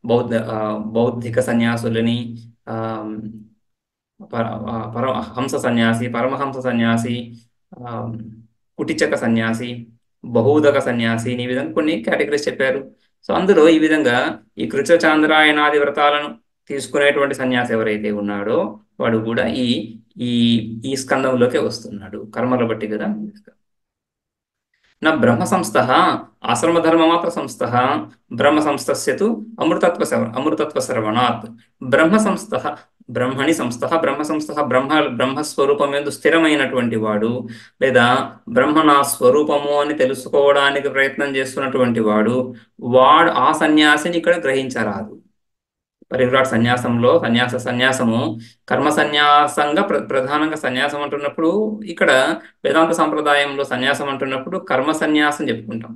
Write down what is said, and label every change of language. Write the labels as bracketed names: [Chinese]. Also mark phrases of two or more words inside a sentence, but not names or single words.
[Telugu] బౌద్ధ బౌద్ధిక సన్యాసులని, ఆ, హంస సన్యాసి, పరమహంస సన్యాసి, ఆ, కుటిచక సన్యాసి, బహూదక సన్యాసి ఈ విధంగా కొన్ని కేటగిరీస్ చెప్పారు. సో అందులో ఈ విధంగా ఈ కృచ చాంద్రాయణాది వ్రతాలను తీసుకునేటువంటి సన్యాసి ఎవరైతే ఉన్నాడో వాడు కూడా ఈ ఈ ఈ స్కందంలోకే వస్తున్నాడు, కర్మల బట్టి కదా. [Sanskrit] न ब्रह्म संस्थः आश्रमधर्ममात्र संस्थः ब्रह्म संस्थस्य तु अमृतत्व श्रवणात् [Telugu] బ్రహ్మ సంస్థ బ్రహ్మణి సంస్థ బ్రహ్మ సంస్థ బ్రహ్మస్వరూపం ఎందు స్థిరమైనటువంటి వాడు, లేదా బ్రహ్మ నా స్వరూపము అని తెలుసుకోవడానికి ప్రయత్నం చేస్తున్నటువంటి వాడు, ఆ సన్యాసిని ఇక్కడ గ్రహించరాదు. పరివ్రాట్ సన్యాసంలో సన్యాసము కర్మ సన్యాసంగా ప్రధానంగా సన్యాసం అంటున్నప్పుడు, ఇక్కడ వేదాంత సంప్రదాయంలో సన్యాసం అంటున్నప్పుడు కర్మ సన్యాసం చెప్పుకుంటాం.